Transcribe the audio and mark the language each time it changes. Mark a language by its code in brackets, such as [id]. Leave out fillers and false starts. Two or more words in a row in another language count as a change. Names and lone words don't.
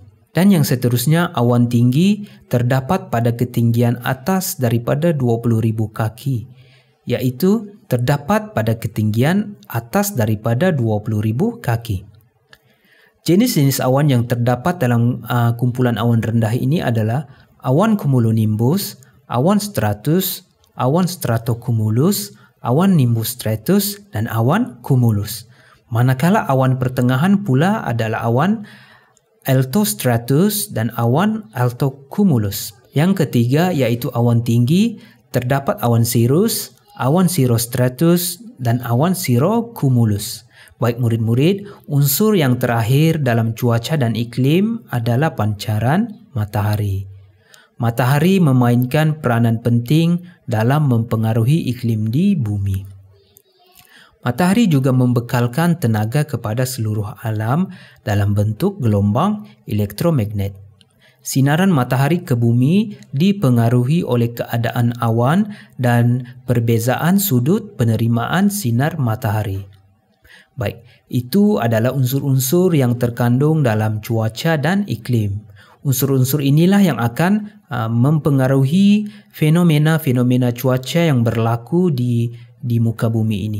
[ms] Dan yang seterusnya, awan tinggi terdapat pada ketinggian atas daripada 20.000 kaki, iaitu terdapat pada ketinggian atas daripada 20.000 kaki. Jenis-jenis awan yang terdapat dalam kumpulan awan rendah ini adalah awan cumulonimbus, awan stratus, awan stratocumulus, awan nimbus stratus, dan awan cumulus. Manakala awan pertengahan pula adalah awan altostratus dan awan altocumulus. Yang ketiga yaitu awan tinggi, terdapat awan cirrus, awan cirrostratus, dan awan cirrocumulus. Baik murid-murid, unsur yang terakhir dalam cuaca dan iklim adalah pancaran matahari. Matahari memainkan peranan penting dalam mempengaruhi iklim di bumi. Matahari juga membekalkan tenaga kepada seluruh alam dalam bentuk gelombang elektromagnet. Sinaran matahari ke bumi dipengaruhi oleh keadaan awan dan perbezaan sudut penerimaan sinar matahari. Baik, itu adalah unsur-unsur yang terkandung dalam cuaca dan iklim. Unsur-unsur inilah yang akan mempengaruhi fenomena-fenomena cuaca yang berlaku di muka bumi ini.